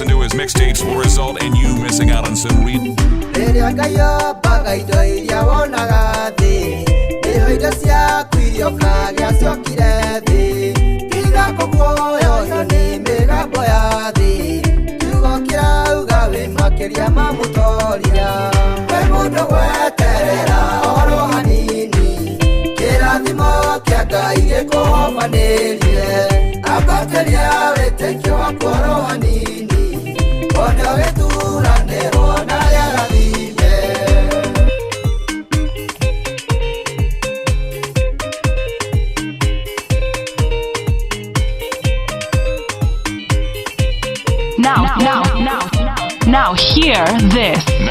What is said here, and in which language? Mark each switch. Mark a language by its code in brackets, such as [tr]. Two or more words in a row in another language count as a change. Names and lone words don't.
[en] These mixtapes will result in you missing out on some real. [ki] Rĩrĩa Ngai ombaga indo iria wonaga thĩ, nĩyo indo ciaku iria ũkagĩa ciokire thĩ. Tiga kũguoyohio nĩ mĩgambo ya thĩ, kiugo kĩrauga wĩ makĩria ma mũtorithia. Wĩ mũndũ gweterera oro hanini, kĩrathimo kĩa Ngai gĩkũhobanĩrie. Ambatĩria wĩtĩkio waku oro hanini, ona gĩthuranĩrwo na rĩa rathime. [en] Now hear this.